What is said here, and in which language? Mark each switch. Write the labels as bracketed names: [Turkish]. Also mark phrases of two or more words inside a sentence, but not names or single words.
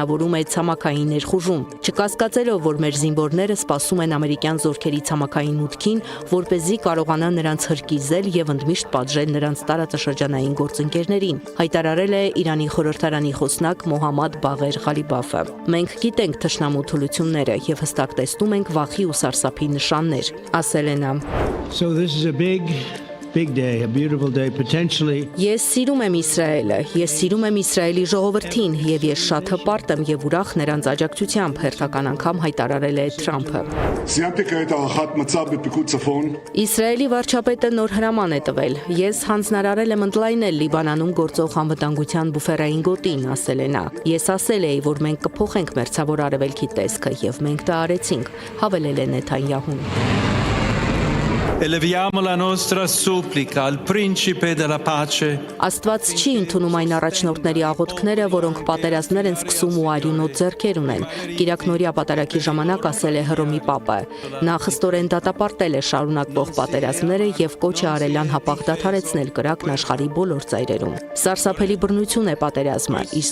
[Armenian] է ցամաքային ներխուժում, չկասկածելով, որ մեր զինվորները սպասում են ամերիկյան զորքերի ցամաքային մուտքին, որպեսզի կարողանան նրանց հրկիզել եւ ընդմիշտ պատժել նրանց տարածաշրջանային գործընկերներին, հայտարարել է Իրանի խորհրդարանի խոսնակ Մոհամմադ Բաղեր Ղալիբաֆը։ Մենք գիտենք թշնամու թուլությունները եւ հստակ տեսնում ենք վախի ու սարսափի նշաններ, ասել է նա։ [English] So this is a big day, a beautiful day, potentially. [Armenian] Ես սիրում եմ Իսրայելը, ես սիրում եմ Իսրայելի ժողովրդին եւ ես շատ հպարտ եմ եւ ուրախ նրանց աջակցությամբ, հերթական անգամ հայտարարել է Թրամփը։ Իսրայելի վարչապետը նոր հրաման է տվել։ Ես հանձնարարել եմ ընդլայնել Լիբանանում գործող անվտանգության բուֆերային գոտին, ասել է նա։ Ես ասել էի, որ մենք կփոխենք մերձավոր արևելքի տեսքը եւ մենք դա արեցինք, հավելել է Նեթանյահուն։ [Italian] Eleviamo la nostra supplica al principe della pace. [Armenian] Աստված չի ընդունում այն առաջնորդների աղոթքները, որոնք պատերազմներ են սկսում ու արյունոտ ձեռքեր ունեն։ Կիրակնորյա պատարագի ժամանակ ասել է Հռոմի Պապը։ Նա խստորեն դատապարտել է շարունակվող պատերազմները եւ կոչ է արել անհապաղ դադարեցնել կրակն աշխարհի բոլոր ծայրերում։ Սարսափելի բռնություն է պատերազմը, իսկ